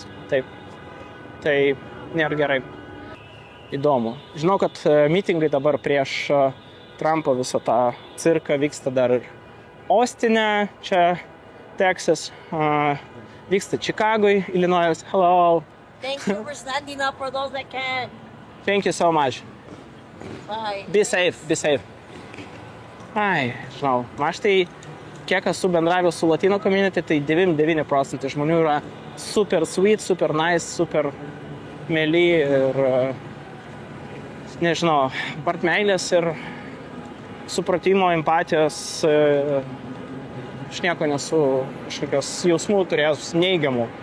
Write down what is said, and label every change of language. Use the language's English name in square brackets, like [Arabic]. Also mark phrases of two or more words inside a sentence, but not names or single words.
[Lithuanian] Taip. Tai nėra gerai. Įdomu. Žinau, kad mitingai dabar prieš Trumpo visą tą cirką vyksta dar Austine, čia Texas, vyksta Čikagoj, Illinois. [English] Hello. Thank you for standing up for those that can. Thank you so much. Bye. Be safe. [Lithuanian] Ai, žinau, aš tai kiek esu bendravęs su [English] Latino community, [Lithuanian] tai 99% žmonių yra [English] super sweet, super nice, [Lithuanian] super mėly ir, nežinau, part meilės ir supratimo, empatijos, aš nieko nesu kažkokios jausmų turėjęs neigiamų.